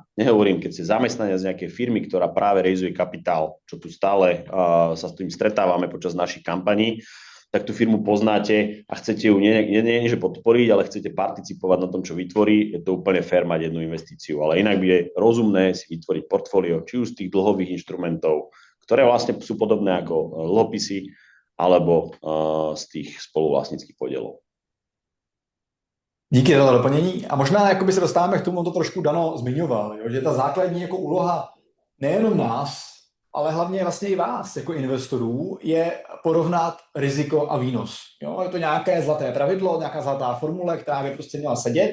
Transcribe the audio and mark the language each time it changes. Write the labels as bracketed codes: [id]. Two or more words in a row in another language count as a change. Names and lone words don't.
[sk] Nehovorím, keď ste zamestnania z nejakej firmy, ktorá práve rejzuje kapitál, čo tu stále sa s tým stretávame počas našich kampaní, tak tú firmu poznáte a chcete ju nie že podporiť, ale chcete participovať na tom, čo vytvorí, je to úplne fér mať jednu investíciu. Ale inak by je rozumné si vytvoriť portfólio, či už z tých dlhových inštrumentov, ktoré vlastne sú podobné ako dlhopisy, alebo z tých spoluvlastnických podielov. [cs] Díky za doplnění. A možná jakoby se dostáváme k tomu, on to trošku Dano zmiňoval, jo, že ta základní jako úloha nejenom nás, ale hlavně vlastně i vás jako investorů je porovnat riziko a výnos. Jo, je to nějaké zlaté pravidlo, nějaká zlatá formule, která by prostě měla sedět.